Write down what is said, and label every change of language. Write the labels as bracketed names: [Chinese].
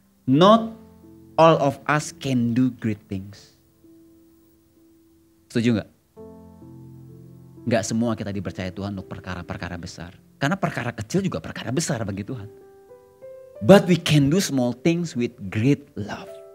[English] Not all of us can do great things. [Indonesian] Setuju gak? Gak semua kita dipercaya Tuhan untuk perkara-perkara besar. Karena perkara kecil juga perkara besar bagi Tuhan. [English] But we can do small things with great love.